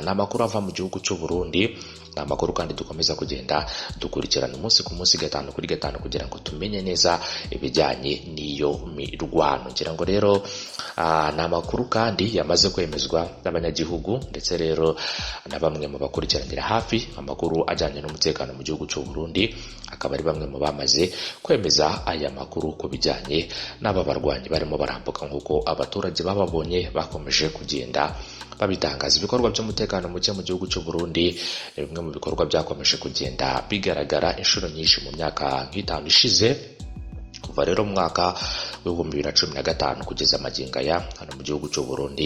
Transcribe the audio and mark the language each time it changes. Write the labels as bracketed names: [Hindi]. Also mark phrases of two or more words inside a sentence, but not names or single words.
[Kinyarwanda] Ni amakuru ava mu gihugu cy'u Burundi, ni amakuru kandi dukomeza kugenda dukurikirana umunsi ku munsi, gatanu kuri gatanu, kugira ngo tumenye neza ibijyanye n'iyo mirwano. Ngira ngo rero ni amakuru kandi yamaze kwemezwa n'abanyagihugu ndetse rero na bamwe mu bakurikiranira hafi amakuru ajyanye n'umutekano mu gihugu cy'u Burundi. Akaba ari bamwe mu bamaze kwemeza aya makuru ku bijyanye n'aba barwanyi barimo barambuka, nk'uko abaturage bababonye bakomeje kugenda babitangaza. Ibikorwa by'umutekano muke mu gihugu cy'u Burundi ni bimwe mu bikorwa byakomeje kugenda bigaragara inshuro nyinshi mu myaka nk'itanu ishize, kuva rero mu mwaka w'ibihumbi 2015 kugeza magingo aya hano mu gihugu cy'u Burundi.